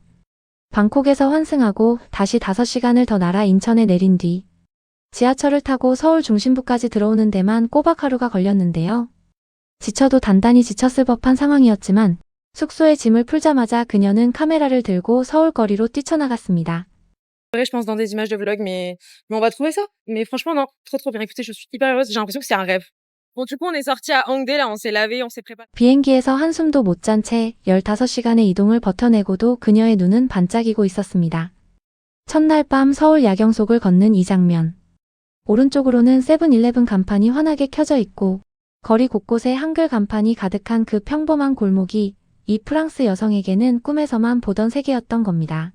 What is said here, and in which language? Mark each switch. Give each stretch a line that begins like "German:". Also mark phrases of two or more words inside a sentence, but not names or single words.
Korean: 방콕에서 환승하고 다시 5시간을 더 날아 인천에 내린 뒤 지하철을 타고 서울 중심부까지 들어오는 데만 꼬박 하루가 걸렸는데요. 지쳐도 단단히 지쳤을 법한 상황이었지만 숙소에 짐을 풀자마자 그녀는 카메라를 들고 서울 거리로 뛰쳐나갔습니다.
French: Je pense dans des images de vlog, mais on va trouver ça. Mais franchement, non, trop trop bien. Écoutez, je suis hyper heureuse. J'ai l'impression que c'est un rêve. Bon, du coup, on est sorti à Hongdae, là, on s'est lavé, on s'est préparé.
Korean: 비행기에서 한숨도 못 잔 채 15시간의 이동을 버텨내고도 그녀의 눈은 반짝이고 있었습니다. 첫날 밤 서울 야경 속을 걷는 이 장면. 오른쪽으로는 세븐일레븐 간판이 환하게 켜져 있고 거리 곳곳에 한글 간판이 가득한 그 평범한 골목이 이 프랑스 여성에게는 꿈에서만 보던 세계였던 겁니다.